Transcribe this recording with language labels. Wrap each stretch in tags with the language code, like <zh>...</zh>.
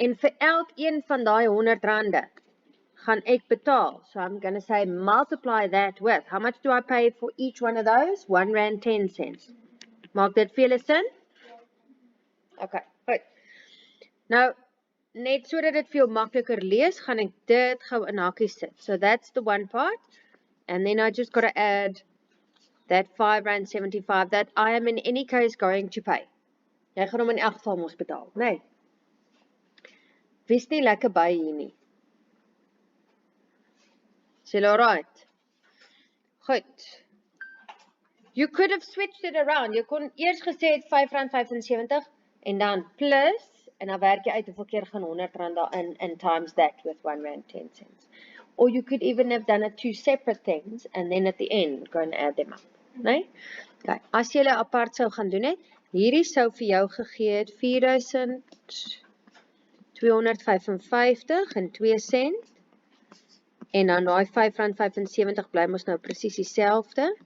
<af>En vir elkeen van daai R100 gaan ek betaal.</af> <en>So I'm going to say multiply that with. How much do I pay for each one of those?</en> <af>R1.10. Maak dit vir julle sin? Okay, goed. Nou, net sodat dit veel makliker lees, gaan ek dit gou in hakies sit.</af> <en>So that's the one part. And then I just got to add that R5.75 that I am in any case going to pay.</en> <af>Jy gaan hom in elk geval mos betaal, nee. Wees nie lekker by hier nie. Is julle alright? Goed.</af> <en>You could have switched it around.</en> <af>Jy kon eers gesê het R5.75 en dan plus, en dan werk jy uit hoeveel keer gaan R100 daarin</af> <en>and times that with R1.10. Or you could even have done it two separate things and then at the end go and add them up.</en> <af>Nee? Okay. As jy apart sou gaan doen het, hierdie sou vir jou gegee het R4.255.02 en dan daai R5.75 bly mos nou presies dieselfde.</af>